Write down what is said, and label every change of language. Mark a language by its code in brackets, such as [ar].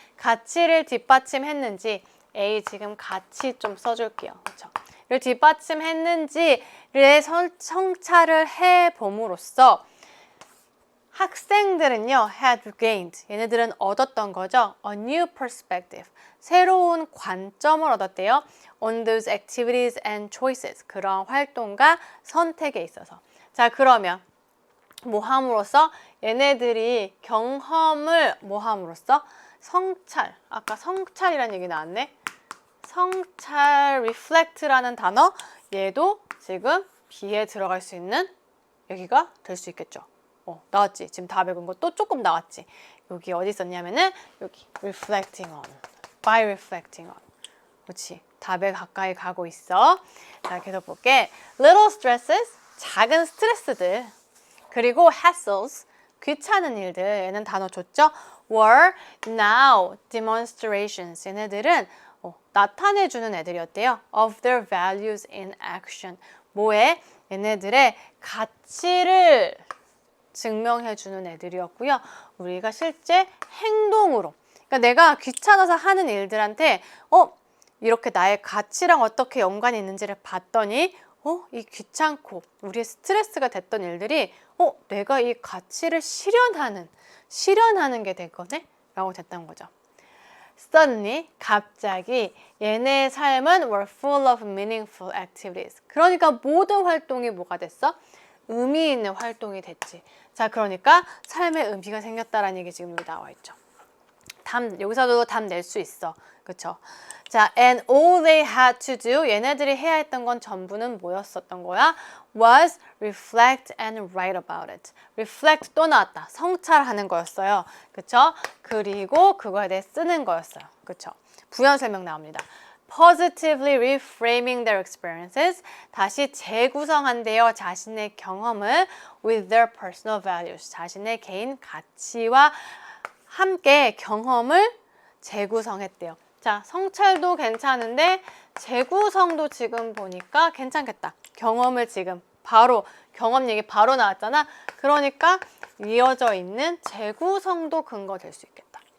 [ko] 가치를 뒷받침했는지 A 지금 가치 좀 써줄게요. 그쵸? 를 뒷받침했는지를 성찰을 해봄으로써 학생들은요, [en] had gained. [ko] 얘네들은 얻었던 거죠. [en] A new perspective. [ko] 새로운 관점을 얻었대요. [en] On those activities and choices. [ko] 그런 활동과 선택에 있어서. 자, 그러면 뭐 함으로써? 얘네들이 경험을 뭐 함으로써? 성찰. 아까 성찰이라는 얘기 나왔네. 성찰, reflect라는 단어. 얘도 지금 B에 들어갈 수 있는 여기가 될 수 있겠죠. 나왔지. 지금 답에 건 거 또 조금 나왔지. 여기 어디 있었냐면은 여기 [en] reflecting on, by reflecting on. [ko] 그렇지. 답에 가까이 가고 있어. 자, 계속 볼게. [en] Little stresses, [ko] 작은 스트레스들. 그리고 hassles, 귀찮은 일들. 얘는 단어 줬죠. [en] Were now demonstrations. [ko] 얘네들은 나타내주는 애들이었대요. [en] Of their values in action. [ko] 뭐에? 얘네들의 가치를 증명해주는 애들이었고요. 우리가 실제 행동으로 그러니까 내가 귀찮아서 하는 일들한테 이렇게 나의 가치랑 어떻게 연관이 있는지를 봤더니 이 귀찮고 우리의 스트레스가 됐던 일들이 내가 이 가치를 실현하는 게 됐거든? 라고 됐던 거죠. [en] Suddenly, [ko] 갑자기 얘네의 삶은 [en] were full of meaningful activities. [ko] 그러니까 모든 활동이 뭐가 됐어? 의미 있는 활동이 됐지. 자, 그러니까 삶의 의미가 생겼다라는 얘기 지금 여기 나와 있죠. 여기서도 답 낼 수 있어. 그쵸? 자, [en] and all they had to do, [ko] 얘네들이 해야 했던 건 전부는 뭐였었던 거야? [en] was reflect and write about it. [ko] reflect 또 나왔다. 성찰하는 거였어요. 그쵸? 그리고 그거에 대해 쓰는 거였어요. 그쵸? 부연 설명 나옵니다. [en] Positively reframing their experiences. [ko] 다시 재구성한대요. 자신의 경험을 [en] with their personal values. [ko] 자신의 개인 가치와 함께 경험을 재구성했대요. 자, 성찰도 괜찮은데 재구성도 지금 보니까 괜찮겠다. 경험을 지금 바로 경험 얘기 바로 나왔잖아. 그러니까 이어져 있는 재구성도 근거 될 수 있겠다.